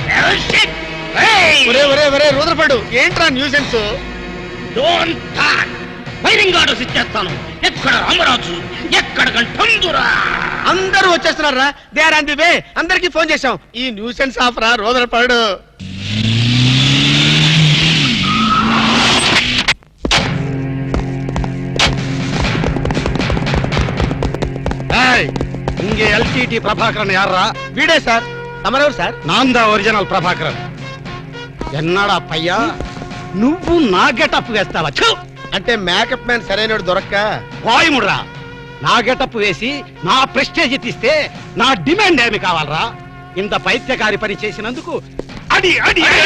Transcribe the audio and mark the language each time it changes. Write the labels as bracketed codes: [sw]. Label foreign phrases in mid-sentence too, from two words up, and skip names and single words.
[te] రూదర్ఫర్డ్, ఏంట్రా న్యూసెన్స్? [en] don't talk. firing orders [te] ఇచ్చేస్తాను. ఎక్కడ రామరాజు, ఎక్కడ గంటందురా? అందరూ వచ్చేస్తున్నారా? [en] they are on the way. [te] అందరికి ఫోన్ చేశాం. ఈ [en] nuisance off [te] రా రూదర్ఫర్డ్. [ta] இங்கே எல்டிடி பிரபாகரன் யாரா? வீடே சார். [te] తమరెవరు సార్? [ta] நான் தான் ஒரிஜினல் பிரபாகரன். என்னடா பையா, [te] నువ్వు నా గెటప్ వేస్తావా? అంటే [en] makeup man [te] సరైనడు దొరక్క వాయుముడ్రా. నా గెటప్ వేసి నా ప్రెస్టేజ్ తీస్తే నా డిమాండ్ ఏమి కావాలరా? ఇంత పైత్యకారి పని చేసినందుకు అడి అడి